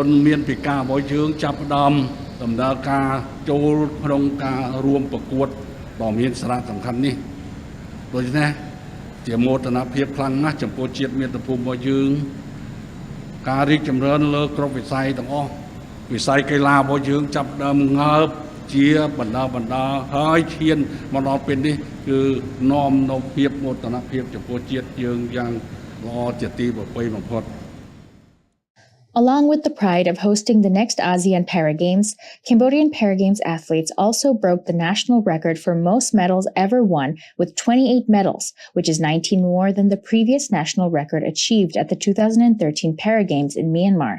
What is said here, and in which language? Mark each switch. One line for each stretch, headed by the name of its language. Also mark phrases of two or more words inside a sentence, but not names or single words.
Khmer: មានពិការរបស់យើងចាប់ផ្ដើមដំណើរការចូលក្នុងការរួមប្រកួតដ៏មានសារៈសំខាន់នេះដូច្នេះជាមោទនភាពខ្លាំងណាស់ចំពោះជាតិមាតុភូមិរបស់យើងការរីកចម្រើនលើគ្រប់វិស័យទាំងអស់វិស័យកីឡារបស់យើងចាប់ដើមងើបជាបណ្ដាហើយឈានមកដល់ពេលនេះគឺនាំនៅភាពមោទនភាពចំពោះជាតិយើងយ៉ាងល្អជាទីប្រពៃបំផុត
English: Along with the pride of hosting the next ASEAN Paragames, Cambodian Paragames athletes also broke the national record for most medals ever won with 28 medals, which is 19 more than the previous national record achieved at the 2013 Paragames in Myanmar.